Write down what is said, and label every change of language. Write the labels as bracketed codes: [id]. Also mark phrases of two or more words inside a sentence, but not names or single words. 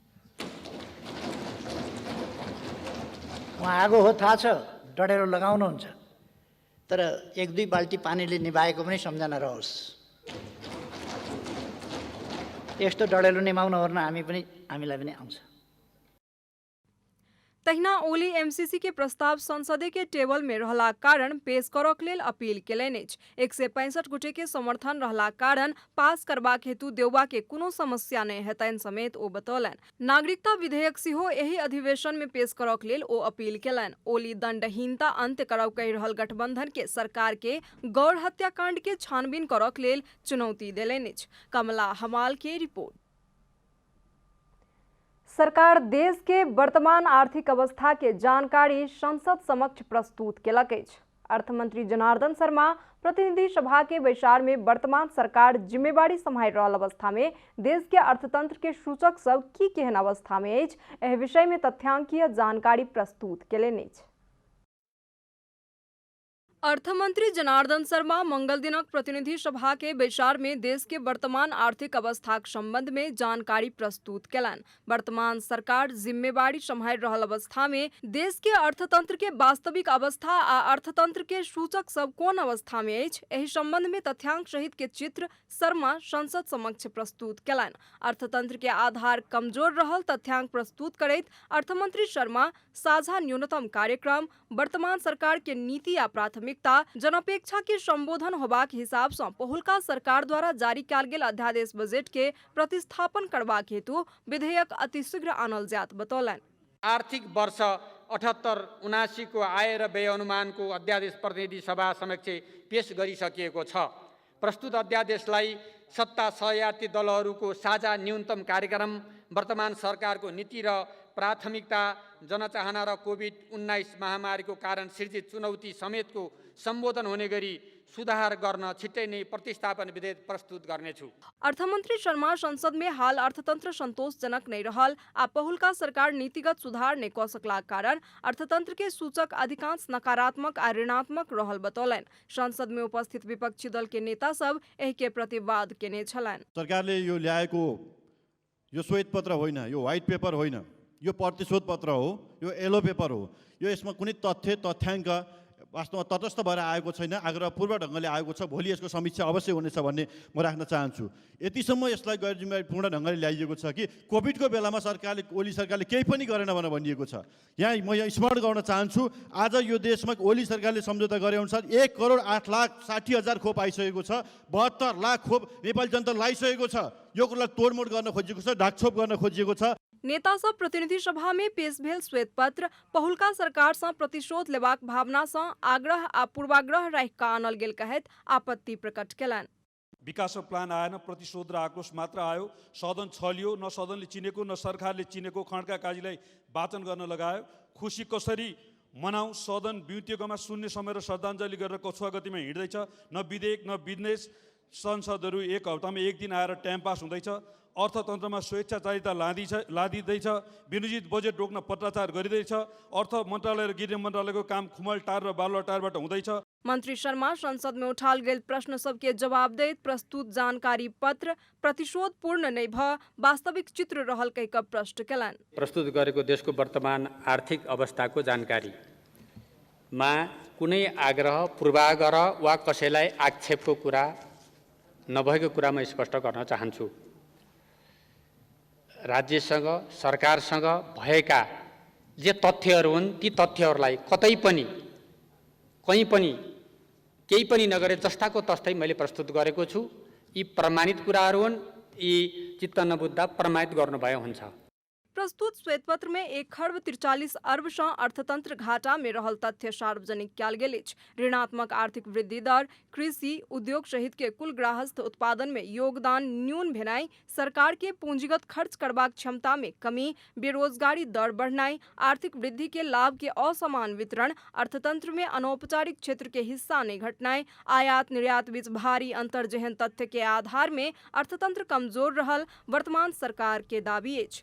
[ne] उहाँ आगो हो थाहा छ, डढेलो लगाउनुहुन्छ, तर 1-2 बाल्टी पानीले निभाएको पनि सम्झना रहोस्। यस्तो डढेलो निभाउन ओर्न हामीलाई पनि आउँछ। [mai] तहिना ओली एमसीसी के प्रस्ताव संसदे के टेबल में रहला कारण पेश करक लेल अपील केलनि अछि। 165 गोटे के समर्थन रहला कारण पास करबाक हेतु देउबा के कोनो समस्या नहि हेतनि समेत ओ बतौलनि। नागरिकता विधेयक सेहो एहि अधिवेशन में पेश करक लेल ओ अपील केलनि। ओली दंडहीनता अंत्य करब कहि रहल गठबंधन के सरकार के गौर हत्याकांड के छानबीन करक लेल चुनौती देलनि अछि। कमला हमाल के रिपोर्ट। सरकार देश के वर्तमान आर्थिक अवस्था के जानकारी संसद समक्ष प्रस्तुत केलक अछि। अर्थमंत्री जनार्दन शर्मा प्रतिनिधि सभा के बैसार में वर्तमान सरकार जिम्मेवारी संभाल रहल अवस्था में देश के अर्थतंत्र के सूचक सब की केहन अवस्था में अछि, एहि विषय में तथ्यांकीय जानकारी प्रस्तुत केलनि अछि। अर्थमंत्री जनार्दन शर्मा मंगल दिनक प्रतिनिधि सभा के बैसार में देश के वर्तमान आर्थिक अवस्थाक संबंध में जानकारी प्रस्तुत केलनि। वर्तमान सरकार जिम्मेवारी संभाल रहल अवस्था में देश के अर्थतंत्र के वास्तविक अवस्था आ अर्थतंत्र के सूचक सब कोन अवस्था में अछि, एहि संबंध में तथ्यांक सहित के चित्र शर्मा संसद समक्ष प्रस्तुत केलनि। अर्थतंत्र के आधार कमजोर रहल तथ्यांक प्रस्तुत करैत अर्थमंत्री शर्मा साझा न्यूनतम कार्यक्रम, वर्तमान सरकार के नीति आ प्राथमिकता, जनअपेक्षा के संबोधन होबाक हिसाब से पहिलका सरकार द्वारा जारी कयल गेल अध्यादेश बजट के प्रतिस्थापन करबाक हेतु विधेयक अतिशीघ्र आनल जात बतौलनि। [ne] आर्थिक वर्ष 78-79 को आय र व्यय अनुमानको अध्यादेश प्रतिनिधि सभा समक्ष पेश गरिसकिएको छ। प्रस्तुत अध्यादेशलाई सत्ता सहयात्री दलहरूको साझा न्यूनतम कार्यक्रम, वर्तमान सरकारको नीति र प्राथमिकता, जनचाहना र कोभिड-19 महामारीको कारण सृजित चुनौती समेतको सम्बोधन हुने गरी सुधार गर्न छिट्टै नै प्रतिस्थापन विधेयक प्रस्तुत गर्नेछु। [mai] अर्थमंत्री शर्मा संसद में हाल अर्थतंत्र संतोषजनक नहीं रहल आ पहिलका सरकार नीतिगत सुधार नहीं क सकलाक कारण अर्थतंत्र के सूचक अधिकांश नकारात्मक आ ऋणात्मक रहल बतौलनि। संसद में उपस्थित विपक्षी दल के नेता सब एहि के प्रतिवाद केने छलनि। [ne] सरकारले यो ल्याएको यो श्वेत पत्र होइन, यो [en] white paper [ne] होइन, यो प्रतिशोध पत्र हो, यो [en] yellow paper [ne] हो। यो यसमा कुनै तथ्याङ्क वास्तवमा तटस्थ भएर आएको छैन, आग्रहपूर्वक ढङ्गले आएको छ। भोलि यसको समीक्षा अवश्य हुनेछ भन्ने म राख्न चाहन्छु। यतिसम्म यसलाई गैर जिम्मेवारीपूर्ण ढङ्गले ल्याइएको छ कि कोभिडको बेलामा ओली सरकारले केही पनि गरेन भनेर भनिएको छ। म यहाँ स्मरण गर्न चाहन्छु, आज यो देशमा ओली सरकारले सम्झौता गरे अनुसार 1,08,60,000 खोप आइसकेको छ। 72 लाख खोप नेपाली जनता लाइसकेको छ। यो कुरालाई तोडमोड गर्न खोजिएको छ, ढाकछोप गर्न खोजिएको छ। [mai] नेता सब प्रतिनिधि सभा में पेश भेल श्वेत पत्र पहिलका सरकार से प्रतिशोध लेबाक भावना से आग्रह आ पूर्वाग्रह राखि कऽ आनल गेल कहैत आपत्ति प्रकट केलनि। [ne] विकास प्लान आएन, प्रतिशोध र आक्रोश मात्र आयो। सदन छलियो, न सदनले चिनेको न सरकारले चिनेको खड्का काजीलाई वाचन गर्न लगायो। खुसी कसरी मनाऊ, सदन बिउतिएकोमा शून्य समय र श्रद्धाञ्जली गरेर कछुवा गतिमा हिँड्दैछ। न विधेयक न बिजनेस, संसदहरू एक हप्तामा एक दिन आएर [en] time pass [ne] हुँदैछ। अर्थतन्त्रमा स्वेच्छाचारिता लादिँदैछ। विनियोजित बजेट रोक्न पत्राचार गरिँदैछ। अर्थ मन्त्रालय र गृह मन्त्रालयको काम खुमलटार र बालुवाटारबाट हुँदैछ। [mai] मंत्री शर्मा संसद में उठाल गेल प्रश्न सबके जवाब दैत प्रस्तुत जानकारी पत्र प्रतिशोध पूर्ण नहीं भ वास्तविक चित्र रहल कहि कऽ प्रश्न केलनि। [ne] प्रस्तुत गरेको देशको वर्तमान आर्थिक अवस्थाको जानकारीमा कुनै आग्रह, पूर्वाग्रह वा कसैलाई आक्षेपको कुरा नभएको कुरा म स्पष्ट गर्न चाहन्छु। राज्यसँग, सरकारसँग भएका जे तथ्यहरू हुन् ती तथ्यहरूलाई कतै पनि, कहीँ पनि, केही पनि नगरे जस्ताको तस्तै मैले प्रस्तुत गरेको छु। यी प्रमाणित कुराहरू हुन्, यी चित्त नबुझ्दा प्रमाणित गर्नुभए हुन्छ। [mai] प्रस्तुत श्वेत पत्र में 1,43 अर्ब से अर्थतंत्र घाटा में रहल तथ्य सार्वजनिक कयल गेल अछि। ऋणात्मक आर्थिक वृद्धि दर, कृषि, उद्योग सहित के कुल गृहस्थ उत्पादन में योगदान न्यून भेनाई, सरकार के पूंजीगत खर्च करबाक क्षमता में कमी, बेरोजगारी दर बढ़नाई, आर्थिक वृद्धि के लाभ के असमान वितरण, अर्थतंत्र में अनौपचारिक क्षेत्र के हिस्सा नहीं घटनाई, आयात निर्यात बीच भारी अंतर जेहन तथ्य के आधार में अर्थतंत्र कमजोर रहल वर्तमान सरकार के दावी अछि।